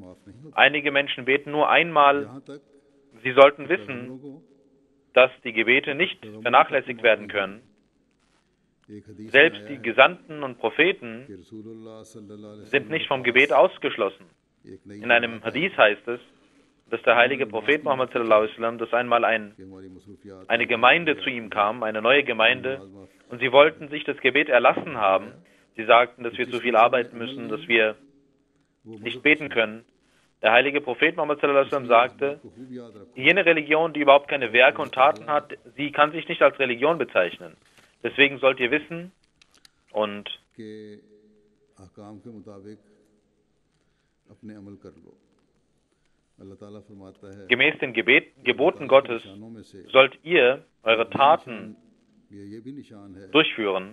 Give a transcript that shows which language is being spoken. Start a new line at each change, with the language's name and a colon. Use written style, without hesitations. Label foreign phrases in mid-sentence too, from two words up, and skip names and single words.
German: Einige Menschen beten nur einmal. Sie sollten wissen, dass die Gebete nicht vernachlässigt werden können. Selbst die Gesandten und Propheten sind nicht vom Gebet ausgeschlossen. In einem Hadith heißt es, dass der heilige Prophet Muhammad
Arabic: صلى الله عليه وسلم,
German: dass einmal eine Gemeinde zu ihm kam, eine neue Gemeinde, und sie wollten sich das Gebet erlassen haben. Sie sagten, dass wir zu viel arbeiten müssen, dass wir nicht beten können. Der heilige Prophet Muhammad
Arabic: صلى الله عليه وسلم
German: sagte, jene Religion, die überhaupt keine Werke und Taten hat, sie kann sich nicht als Religion bezeichnen. Deswegen sollt ihr wissen und gemäß den Geboten Gottes sollt ihr eure Taten durchführen.